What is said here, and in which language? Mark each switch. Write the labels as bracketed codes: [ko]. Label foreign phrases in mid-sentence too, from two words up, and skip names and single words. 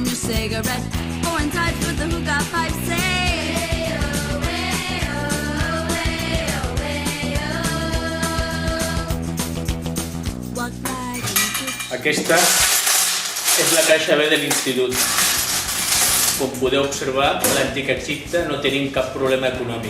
[en] cigarette, or in touch with the hookah pipe, say. [ca] Aquesta és la caixa B de l'institut. Com podeu observar, l'antic Egipte no tenim cap problema econòmic.